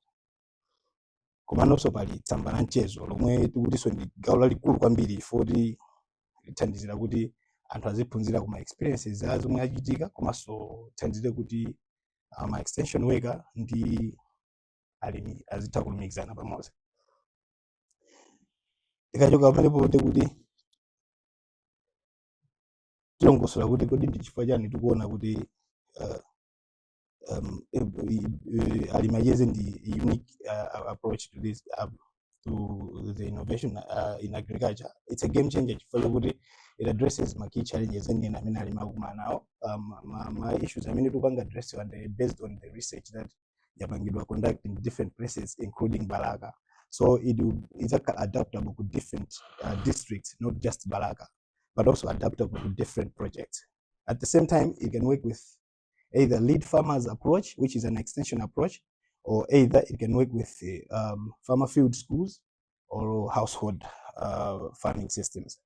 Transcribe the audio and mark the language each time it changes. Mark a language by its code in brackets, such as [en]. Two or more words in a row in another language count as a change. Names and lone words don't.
[ny] Komanso pali tsamba la mchezo lomwe tikutinso ndi gawo lalikulu kwambiri foti lithandizira kuti anthu aziphunzira kuma experiences a zomwe achitika, komanso thandizire kuti ma [en] extension worker [ny] ndi alimi azitha kulumikizana pamodzi. Tikachoka pamenepo ndi kuti tilongosola kuti kodi ndi chifukwa chani tikuona kuti alimi acheze ndi [en] unique approach to this to the innovation in agriculture. It's a game changer [ny] chifukwa chokuti [en] it addresses my key challenges and [ny] amene alimi akumana nawo. [en] My issues [ny] amene tikupanga [en] address based on the research that yapangidwa conduct in different places including Balaka. So it's adaptable to different districts, not just Balaka, but also adaptable to different projects. At the same time, it can work with either lead farmers approach, which is an extension approach, or either it can work with farmer field schools or household farming systems.